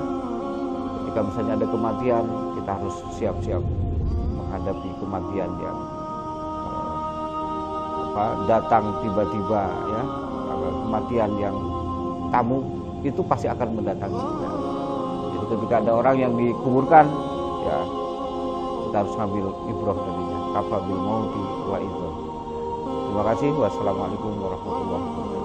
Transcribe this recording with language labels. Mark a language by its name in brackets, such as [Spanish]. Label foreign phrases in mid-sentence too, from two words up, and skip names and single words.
[Indonesian] Ketika misalnya ada kematian, kita harus siap-siap menghadapi kematian yang datang tiba-tiba ya. Kematian yang tamu itu pasti akan mendatangi kita. ketika ada orang yang dikuburkan, ya kita harus ngambil ibrah darinya. [Arabic] كفى بالموت واعظة. [Indonesian] Terima kasih. [Arabic] والسلام عليكم ورحمة الله وبركاته.